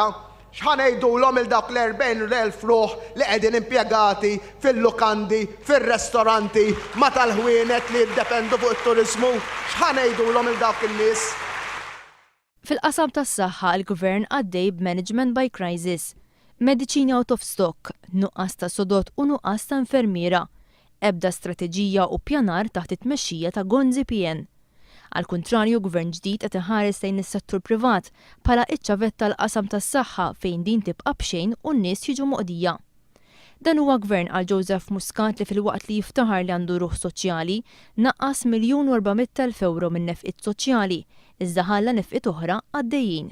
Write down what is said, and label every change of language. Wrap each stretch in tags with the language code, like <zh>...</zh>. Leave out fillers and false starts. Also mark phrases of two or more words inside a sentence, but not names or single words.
<mt>X'ħanejdulhom il dawk l-40,000 ruħ li qegħdin impjegati fil-lukandi, fir-restoranti, ma tal-ħwienet li jiddependu fuq it-turiżmu, x'ħanejdulhom il dawk in-nies? Fil-qasam tas-saħħa l-Gvern għaddej b'</mt> <en>management by crisis. Mediċini out of stock,</en> <mt>nuqqas ta' sodot u nuqqas ta' infermiera. Ebda strateġija u pjanar taħt it-tmexxija ta' GonZPN. Għal kontrarju, gvern ġdid qed iħares lejn is-settur privat bħala iċ-ċavetta l-qasam tas-saħħa fejn din tibqa' b'xejn u n-nies jiġu moqdija. Dan huwa gvern għal Joseph Muscat li fil-waqt li jiftaħar li għandu ruħ soċjali naqqas €1,400,000 minn nefqiet soċjali, iżda ħalla nefqiet oħra għaddejjin.</mt>